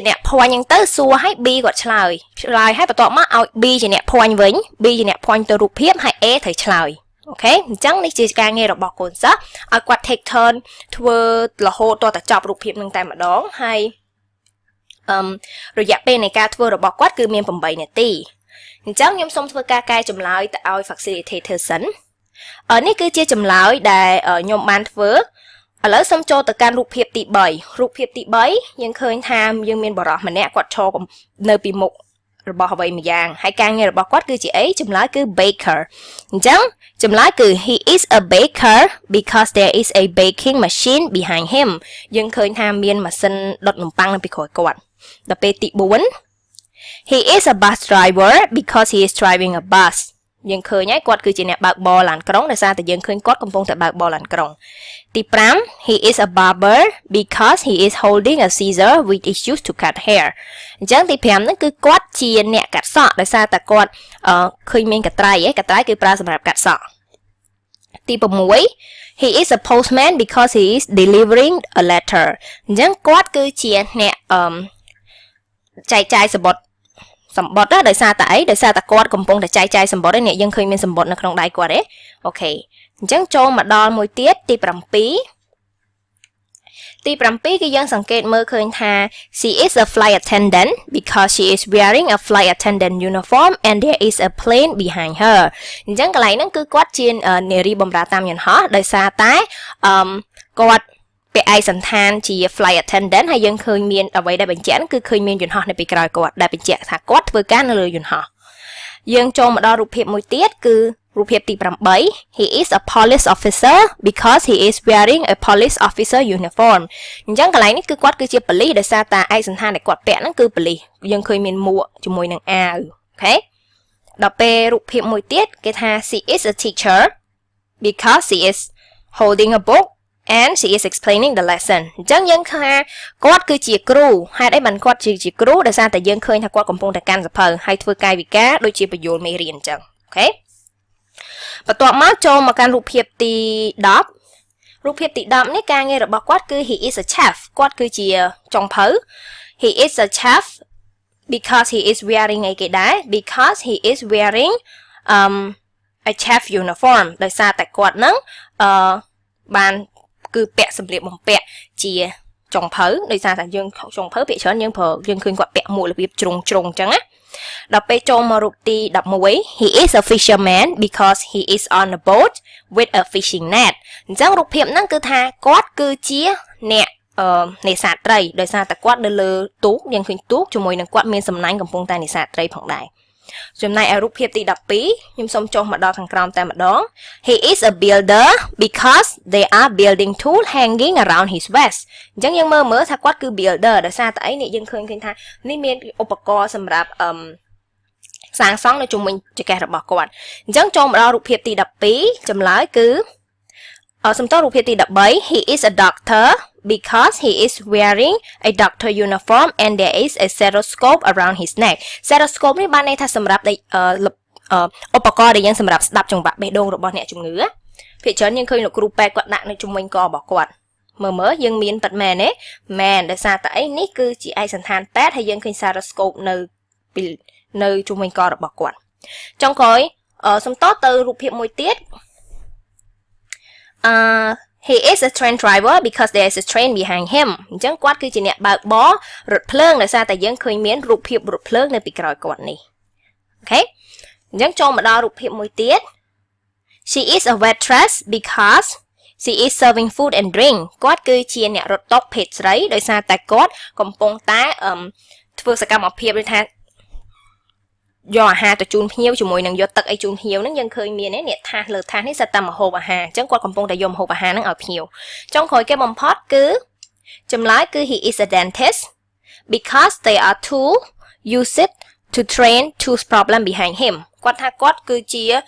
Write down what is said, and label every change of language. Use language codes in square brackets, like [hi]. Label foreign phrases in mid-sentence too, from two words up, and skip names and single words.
[km] អ្នក point ហ្នឹងទៅសួរឲ្យ B គាត់ឆ្លើយហើយបន្ទាប់មកឲ្យ B ជាអ្នក point វិញ B ជាអ្នក point ទៅរូបភាពហើយ A ត្រូវឆ្លើយអូខេអញ្ចឹងនេះជាការងាររបស់ កូនសិស្សឲ្យគាត់ [en] take turn [km] ធ្វើរហូតតទៅចប់រូបភាពនឹងតែម្ដងហើយរយៈពេលនៃការធ្វើរបស់គាត់គឺមាន8 នាទីអញ្ចឹងខ្ញុំសូមធ្វើការកែចម្លើយទៅឲ្យ facilitator សិននេះគឺជាចម្លើយដែលខ្ញុំបានធ្វើឥឡូវសូមចូលទៅកាន់រូបភាពទី3រូបភាពទី3យើងឃើញថាយើងមានបរិសម្នាក់គាត់ឈរនៅពីមុខរបស់អ្វីមួយយ៉ាងហើយការងាររបស់គាត់គឺជាអីចម្លើយគឺ baker អញ្ចឹងចម្លើយគឺ [en] he is a baker because there is a baking machine behind him [km] យើងឃើញថាមានម៉ាស៊ីនដុតនំប៉័ងនៅពីក្រោយគាត់ដល់ពេលទី 4 [en] he is a bus [km] driver because [en] he is driving a bus យើងឃើញហើយគាត់គឺជាអ្នកបើកបរឡានក្រុងដោយសារតែយើងឃើញគាត់កំពុងតែបើកបរឡានក្រុងទី5 he is a barber because he is holding a scissor which is used to cut hair [km] អញ្ចឹងទី5ហ្នឹងគឺគាត់ជាអ្នកកាត់សក់ដោយសារតែគាត់ឃើញមានកត្រៃគឺប្រើសម្រាប់កាត់សក់ទី 6 [en] he is a postman because he is delivering a letter [km] អញ្ចឹងគាត់គឺជាអ្នកចែកចាយសម្បត្តិដោយសារតែគាត់កំពុងតែចែកចាយសម្បត្តិនេះយើងឃើញមានសម្បត្តិនៅក្នុងដៃគាត់ទេអូខេអញ្ចឹងចូលមកដល់មួយទៀតទី7 គឺយើងសង្កេតមើលឃើញថា [en] she is a flight attendant because she is wearing a flight attendant uniform and there is a plane behind her [km] អញ្ចឹងកន្លែងហ្នឹងគឺគាត់ជានារីបម្រើតាមយន្តហោះដោយសារតែគាត់ពាក់ឯកសណ្ឋានជា [en] flight attendant [km] ហើយយើងឃើញមានអ្វីដែលបញ្ជាក់គឺ ឃើញមានយន្តហោះនៅពីក្រោយគាត់ដែលបញ្ជាក់ថាគាត់ធ្វើការនៅលើយន្តហោះយើងចូលមកដល់រូបភាពមួយទៀតគឺរូបភាពទី8 [en] he is a police officer because he is wearing a police officer uniform [km] អញ្ចឹងក ន្លែងនេះគឺគាត់គឺជាប៉ូលីសដោយសារតែឯកសណ្ឋានដែលគាត់ពាក់ហ្នឹងគឺប៉ូលីសយើងឃើញមានមួកជាមួយនឹងអាវអូខេដល់ពេលរូបភាពមួយទៀតគេថា [en] she is a teacher because she is holding a book and she is explaining the lesson [km] អញ្ចឹងយើងឃើញគាត់គឺជាគ្រូ ហេតុអីបានគាត់ជាគ្រូដោយសារតែយើងឃើញថាគាត់កំពុងតែកាន់សភៅហើយធ្វើកាយវិការដូចជាបញ្យលមេរៀនអញ្ចឹងអូខេបន្ទាប់មកចូលមកកាន់រូបភាពទី10រូបភាពទី10នេះការងាររបស់គាត់គឺ [en] he is a chef [km] គាត់គឺជាចុងភៅ [en] he is a chef because he is wearing [km] អីគេដែរ [en] because he is wearing a chef uniform [km] ដោយសារតែគាត់នឹងបានគឺពាក់សម្លៀកបំពាក់ជា ចុងភៅដោយសារតែយើងចុងភៅពាក្យច្រើនយើងប្រើយើងឃើញគាត់ពាក់មួករបៀបជ្រុងអញ្ចឹងណាដល់ពេលចូលមករូបទី11 [en] he is a fisherman because he is on a boat with a fishing net [km] អញ្ចឹងរូបភាពហ្នឹងគឺថាគាត់គឺជាអ្នកនេសាទត្រីដោយសារតែ គាត់នៅលើទូកយើងឃើញទូកជាមួយនឹងគាត់មានសំណាញ់កំពុងតែនេសាទត្រីផងដែរចំណែកឯរូបភាពទី12ខ្ញុំសូមចុះមកដល់ខាងក្រោមតែម្ដង [en] he is a builder because they are building tool hanging around his waist [km] អញ្ចឹងយើងមើលថាគាត់គឺ builder ដោយសារតែអីនេះយើងឃើញថានេះមានឧបករណ៍សម្រាប់សាងសង់នៅជុំវិញចង្កេះរបស់គាត់ អញ្ចឹងចូលមកដល់រូបភាពទី12ចម្លើយគឺសំដៅរូបភាពទី13 [en] he is a doctor because he is wearing a doctor uniform and there is a stethoscope around his neck [km] stethoscope នេះបានន័យថាសម្រាប់ឧបករណ៍ដែលយើងសម្រាប់ស្ដាប់ចង្វាក់បេះដូងរបស់អ្នកជំងឺភាគច្រើនយើងឃើញលោកគ្រូពេទ្យគាត់ដាក់នៅជុំវិញករបស់គាត់មើលយើងមានប៉ាត់មែនទេមែនដោយសារតែអីនេះគឺជាឯកសណ្ឋានពេទ្យហើយយើងឃើញ stethoscope នៅជុំវិញករបស់គាត់ចុងក្រោយសំដៅទៅរូបភាពមួយទៀត [en] he is a train driver because there is a train behind him [km] អញ្ចឹងគាត់គឺជាអ្នកបើកបររថភ្លើងដោយសារតែយើងឃើញមានរូបភាពរថភ្លើងនៅពី ក្រោយគាត់នេះអូខេអញ្ចឹងចូលមកដល់រូបភាពមួយទៀត [en] she is a waitress because she is serving food and drink [km] គាត់ គឺជាអ្នករត់តុភេទស្រីដោយសារតែគាត់កំពុងតែធ្វើសកម្មភាពដូចថាយកអាហារទៅជូនភ្ញៀវជាមួយនឹងយកទឹកអីជូនភ្ញៀវហ្នឹងយើងឃើញមាននេះថាសលើថាសនេះសិតតែម្ហូបអាហារអញ្ចឹងគាត់កំពុងតែយកម្ហូបអាហារហ្នឹងឲ្យភ្ញៀវចុងក្រោយគេបំផុតគឺចម្លើយគឺ [en] he is a dentist because they are tool use it to train tooth problem behind him [km] គាត់ថាគាត់គឺជា